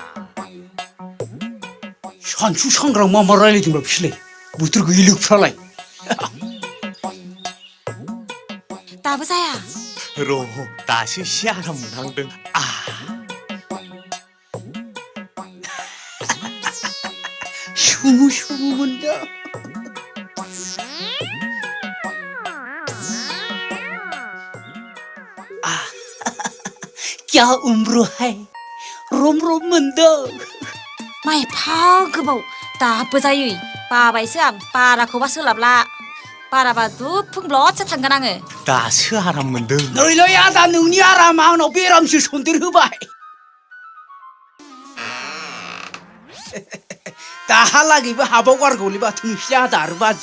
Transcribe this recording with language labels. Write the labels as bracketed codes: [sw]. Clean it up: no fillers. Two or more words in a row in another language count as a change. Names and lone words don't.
[brx] सानसु सांग्रां मा मा रायलायदोंब्रा बिसोरलाय बोथोर गैयै लोगफ्रालाय दाबो जाया र' दासो एसे आराम मोनहांदों सुमु सुमु मोनदों [hi] क्या उम्र है [brx] रोम रोम मोनदों मा एफा गोबाव दाबो जायो बाबायसो आं बाराखौबा सोलाबला बाराबा दुफुंब्लदसो थांगोन आङो दासो आराम मोनदों नैलै आदा नोंनि आरामा आंनाव बेरामसो सन्देर होबाय दाहालागैबो हाबाव गारगौलै बाथौ नोंसिनि आदा आरो बाजै